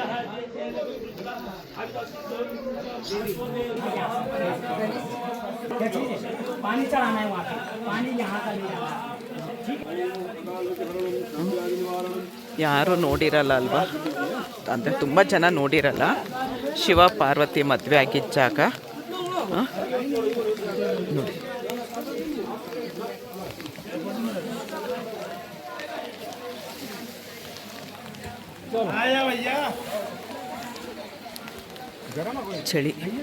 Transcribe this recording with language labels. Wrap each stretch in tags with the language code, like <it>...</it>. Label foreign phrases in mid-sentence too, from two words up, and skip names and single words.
<hi>पानी चढ़ाना है वहाँ पे, पानी यहाँ का नहीं जाना।</hi> <kn>ಯಾರೂ ನೋಡಿರಲ್ಲ ಅಲ್ವಾ, ಅಂದರೆ ತುಂಬ ಜನ ನೋಡಿರಲ್ಲ. ಶಿವ ಪಾರ್ವತಿ ಮದುವೆ ಆಗಿದ್ದ ಜಾಗ ನೋಡಿ. ಚಳಿ.</kn>